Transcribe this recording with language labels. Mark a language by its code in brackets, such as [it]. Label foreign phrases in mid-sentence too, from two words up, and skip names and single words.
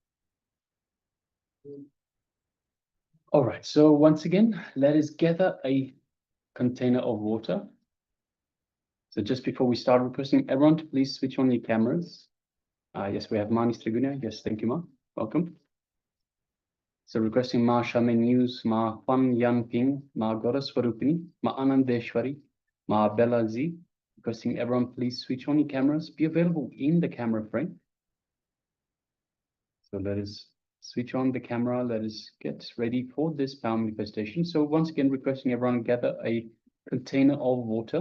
[en] All right, so once again, let us gather a container of water. So just before we start, requesting everyone to please switch on your cameras. Yes, we have Mani Striguna. Yes, thank you, Ma. Welcome. So requesting Ma Shamen News, Ma Pan Yan Ping, Ma Goraswarupini, Ma Anandeshwari, Ma Bella Z. Requesting everyone please switch on your cameras. Be available in the camera frame. So let us switch on the camera. Let us get ready for this power manifestation. So once again, requesting everyone gather a container of water.